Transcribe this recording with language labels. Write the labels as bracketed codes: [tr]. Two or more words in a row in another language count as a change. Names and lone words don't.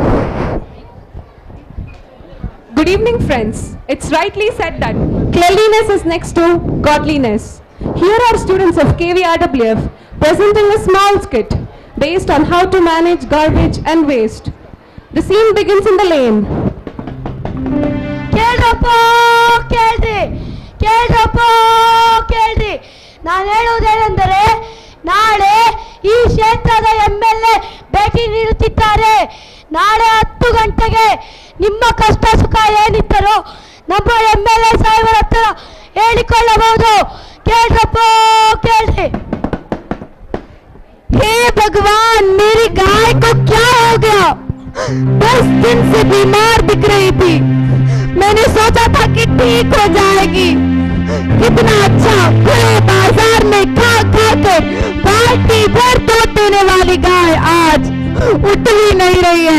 [en] Good evening, friends. It's rightly said that cleanliness is next to godliness. Here are students of KVRWF presenting a small skit based on how to manage garbage and waste. The scene begins in the lane. [kn] ಕೇಳ್ರಿ ನಾನು ಹೇಳುವುದೇನೆಂದರೆ ನಾಳೆ ಈ ಕ್ಷೇತ್ರದ MLA ಭೇಟಿ ನೀಡುತ್ತಿದ್ದಾರೆ. ನಾಳೆ 10 ಗಂಟೆಗೆ ನಿಮ್ಮ ಕಷ್ಟ ಸುಖ ಏನಿತ್ತರೋ ನಮ್ಮ MLA ಸಾಹೇಬರ ಹತ್ರ ಹೇಳಿಕೊಳ್ಳಬಹುದು. ಕೇಳ್ರಿ. [hi] हे भगवान, मेरी गाय को क्या हो गया? 10 दिन से बीमार दिख रही थी. मैंने सोचा था कि ठीक हो जाएगी. कितना अच्छा खुले बाजार में खा के बाल्टी भर दूध देने वाली गाय आज उठ भी नहीं रही है.